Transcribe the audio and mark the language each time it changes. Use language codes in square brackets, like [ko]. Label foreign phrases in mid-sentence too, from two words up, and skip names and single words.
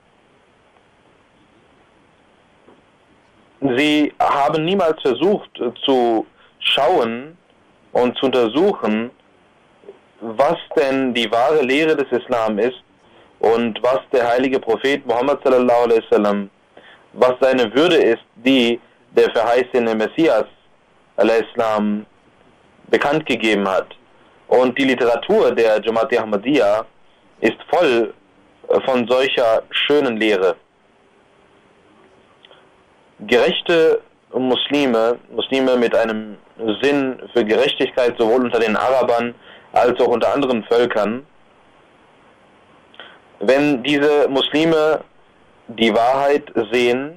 [de] Sie haben niemals versucht zu schauen und zu untersuchen, was denn die wahre Lehre des Islam ist und was der heilige Prophet Muhammad [ar] صلى الله عليه وسلم, [de] was seine Würde ist, die der verheißene Messias [ar] عليه السلام [de] bekannt gegeben hat. Und die Literatur der Jamaat Ahmadiyya ist voll von solcher schönen Lehre. Gerechte Muslime mit einem Sinn für Gerechtigkeit sowohl unter den Arabern als auch unter anderen Völkern, wenn diese Muslime die Wahrheit sehen